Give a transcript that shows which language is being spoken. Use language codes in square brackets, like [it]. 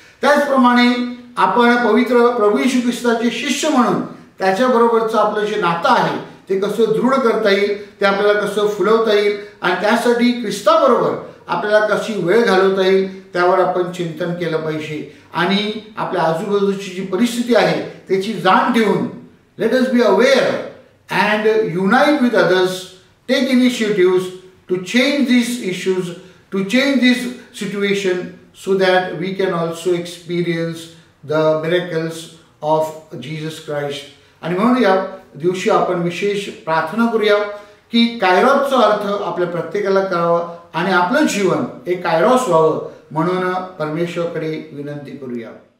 [mr] त्याचप्रमाणे आपण पवित्र प्रभू येशू ख्रिस्ताचे शिष्य म्हणून त्याच्याबरोबरचं आपलं जे नातं आहे ते कसं दृढ करता येईल, ते आपल्याला कसं फुलवता येईल आणि त्यासाठी ख्रिस्ताबरोबर आपल्याला कशी वेळ घालवता येईल त्यावर आपण चिंतन केलं पाहिजे. आणि आपल्या आजूबाजूची जी परिस्थिती आहे त्याची जाण ठेवून [en] let us be aware and unite with others, take initiatives to change these issues, to change this situation so that we can also experience the miracles of Jesus Christ. [mr] आणि म्हणून या दिवशी आपण विशेष प्रार्थना करूया की कायरोसचा अर्थ आपल्या प्रत्येकाला करावा आणि आपलं जीवन एक कायरोस व्हावं म्हणून परमेश्वराकडे विनंती करूया.